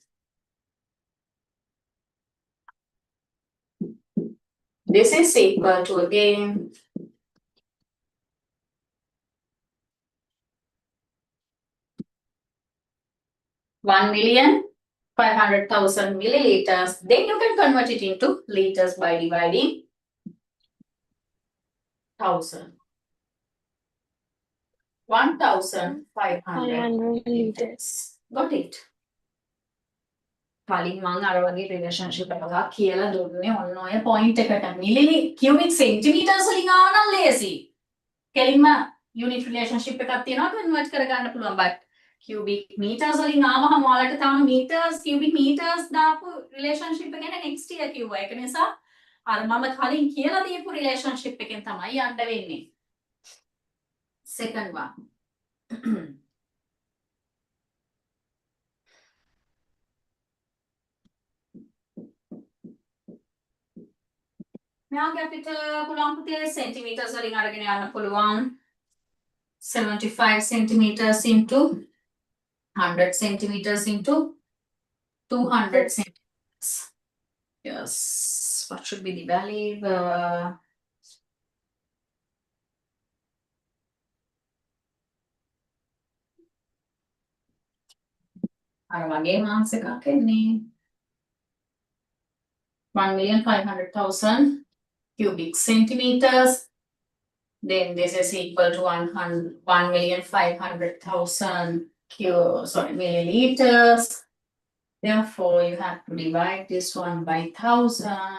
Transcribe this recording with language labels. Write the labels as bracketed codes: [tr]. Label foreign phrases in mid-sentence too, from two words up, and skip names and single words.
[en] This is equal to again 1,500,000 milliliters. Then you can convert it into liters by dividing 1000. 1,500 liters. Got it. [si] කලින් මම අර වගේ රිලේෂන්ෂිප් එකක් කියලා දුන්නේ ඔන්න ඔය පොයින්ට් එකට [en] milli cubic centimeters [si] වලින් ආව නම් ලේසි. කෙලින්ම [en] unit relationship [si] එකක් තියෙනවා කන්වර්ට් කරගන්න පුළුවන්. [en] but cubic meters [si] වලින් ආවම ඔයාලට තාම [en] meters cubic meters [si] දාපු රිලේෂන්ෂිප් එක ගැන [en] next year [si] කිව්වා. ඒක නිසා අර මම කලින් කියලා දීපු රිලේෂන්ෂිප් එකෙන් තමයි යන්න වෙන්නේ. [en] Second one. [si] මෙයාගේ අපිට පුළුවන් පුතේ සෙන්ටිමීටර්ස් වලින් අරගෙන යන්න පුළුවන් [en] 75 centimeters into 100 centimeters into 200 centimeters. Yes, what should be the value? [si] අර වගේ මාක්ස් එකක් එන්නේ [en] 1,500,000 cubic centimeters. Then this is equal to 1,500,000 milliliters. Therefore, you have to divide this one by 1,000.